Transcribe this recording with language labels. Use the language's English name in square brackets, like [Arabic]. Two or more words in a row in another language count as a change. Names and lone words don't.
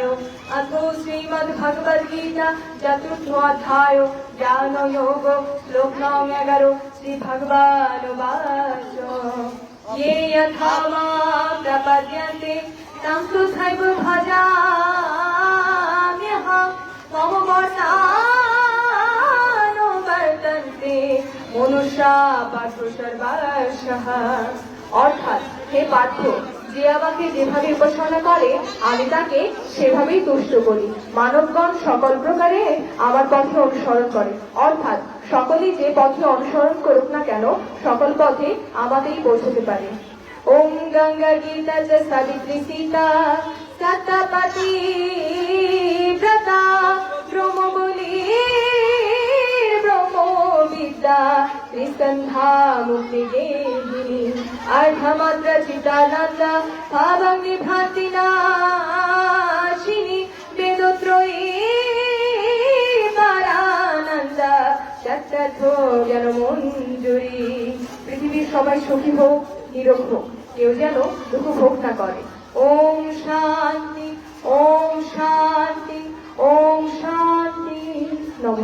[Sanskrit] अथो श्रीमद्भगवद्गीता चतुर्थ अध्याय ज्ञान योग श्लोक नং 11 श्री भगवानुवाच ये यथा मां प्रपद्यन्ते तं तथैव भजाम्यहं मम वर्तानुवर्तन्ते मनुष्या पार्थ सर्वशः। [Bangla] অর্থাৎ হে পার্থ, যে আমাকে যেভাবে উপাসনা করে আমি তাকে সেভাবেই তুষ্ট করি। মানবগণ সকল প্রকারে আমার পথে অনুসরণ করে, অর্থাৎ সকলেই যে পথে অনুসরণ করুক না কেন সকল পথে আমাকেই পৌঁছতে পারে। [Sanskrit] ওম গঙ্গা গীতা চ সাবিত্রী সীতা সত্যপতি ব্রতা ব্রহ্মবলি ব্রহ্মবিদ্যা ত্রিসন্ধ্যা মুক্তিগেহিনী अर्धमात्र चितानन्दा भावग्नि भ्रान्तिनाशिनी वेदोत्रयी परानन्दा तत्तथ জ্ঞানমঞ্জুরি। [Bangla] পৃথিবীর সবাই সুখী হোক, নিরোগ হোক, কেউ যেন দুঃখ ভোগ না করে। ওম শান্তি, ওম শান্তি, ওম শান্তি। নমস্কার।